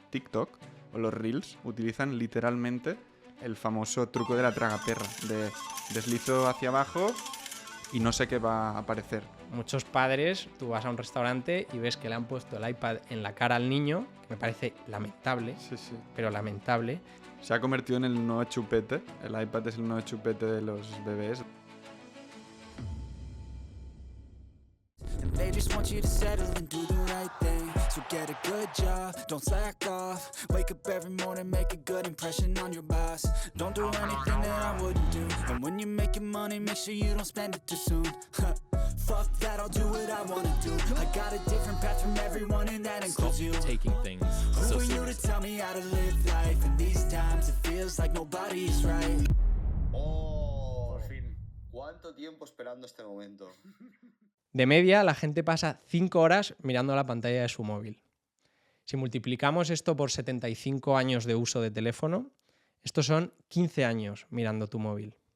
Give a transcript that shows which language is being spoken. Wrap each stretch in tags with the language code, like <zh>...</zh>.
<es>TikTok o los Reels utilizan literalmente el famoso truco de la tragaperra, de deslizo hacia abajo y no sé qué va a aparecer. Muchos padres, tú vas a un restaurante y ves que le han puesto el iPad en la cara al niño, que me parece lamentable, pero lamentable. Se ha convertido en el nuevo chupete. El iPad es el nuevo chupete de los bebés.</es> <en>They just want you to settle and do the right thing. So get a good job, don't slack off. Wake up every morning, make a good impression on your boss. Don't do anything that I wouldn't do. And when you're making money, make sure you don't spend it too soon. Fuck that, I'll do what I wanna do. I got a different path from everyone and that includes you. Taking things so seriously. Who are you to tell me how to live life? In these times it feels like nobody's right.</en> <es>Oh, por fin. ¿Cuánto tiempo esperando este momento? De media, la gente pasa 5 horas mirando la pantalla de su móvil. Si multiplicamos esto por 75 años de uso de teléfono, estos son 15 años mirando tu móvil.</es>